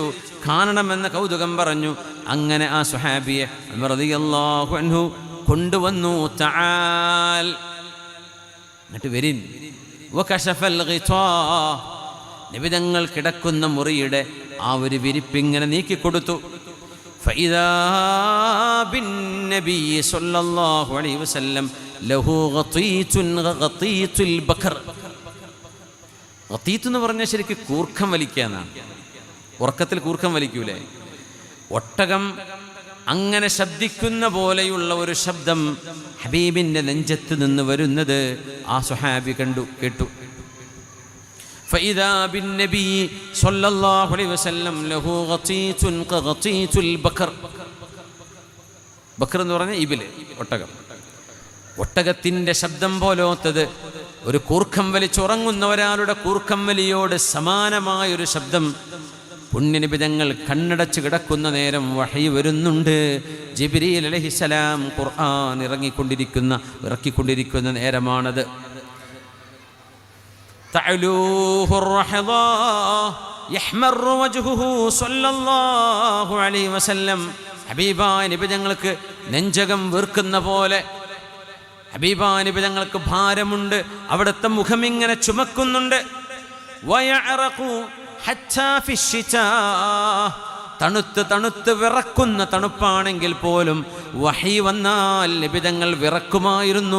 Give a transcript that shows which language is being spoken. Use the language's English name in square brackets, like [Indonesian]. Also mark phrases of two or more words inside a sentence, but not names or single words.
[Malayalam] കാണണമെന്ന് കൗതുകം പറഞ്ഞു. അങ്ങനെ ആ സ്വഹാബിയെ ഉമർ [Arabic] رضي الله عنه [Malayalam] കൊണ്ടുവന്നു. തആൽ, എന്നിട്ട് വരിൻ. [Arabic] وكشف الغطاء, [Malayalam] നബി തങ്ങൾ കിടക്കുന്ന മുറിയുടെ ആ ഒരു വിരിപ്പിങ്ങനെ നീക്കിക്കൊടുത്തു. [Arabic] فإذا بالنبي صلى الله عليه وسلم له غطيت غطيت البكر. [Malayalam] ഗതീത്ത് എന്ന് പറഞ്ഞാൽ ശരിക്കും കൂർക്കം വലിക്കാന്നാണ്. ഉറക്കത്തിൽ കൂർക്കം വലിക്കൂലേ? ഒട്ടകം അങ്ങനെ ശബ്ദിക്കുന്ന പോലെയുള്ള ഒരു ശബ്ദം ഹബീബിൻ്റെ നെഞ്ചത്ത് നിന്ന് വരുന്നത് ആ സ്വഹാബി കേട്ടു. [Arabic] فإذا بالنبي صلى الله عليه وسلم له غطيت كغطيت البكر. [Malayalam] ബക്കർ എന്ന് പറഞ്ഞാൽ ഇബില്, ഒട്ടകം. ഒട്ടകത്തിൻ്റെ ശബ്ദം പോലോത്തത്, ഒരു കൂർക്കം വലിച്ചുറങ്ങുന്ന ഒരാളുടെ കൂർക്കം വലിയോട് സമാനമായൊരു ശബ്ദം. പുണ്യനബി തങ്ങൾ കണ്ണടച്ച് കിടക്കുന്ന നേരം വഹി വരുന്നുണ്ട്. ജിബ്രീൽ അലൈഹിസ്സലാം ഖുർആൻ ഇറക്കിക്കൊണ്ടിരിക്കുന്ന നേരമാണത്. [Arabic] تعلوه الرحضاء يحمر وجهه صلى الله عليه وسلم. [Malayalam] ഹബീബായ നബി തങ്ങൾക്ക് നെഞ്ചകം വീർക്കുന്ന പോലെ, ഹബീബായ നബി തങ്ങൾക്ക് ഭാരമുണ്ട്, അവിടുത്തെ മുഖം ഇങ്ങനെ ചുമക്കുന്നുണ്ട്. [Arabic] ويعرق حتى في الشتاء, [Malayalam] തണുത്ത് വിറക്കുന്ന തണുപ്പാണെങ്കിൽ പോലും വഹി വന്നാൽ നബിതങ്ങൾ വിറക്കുമായിരുന്നു.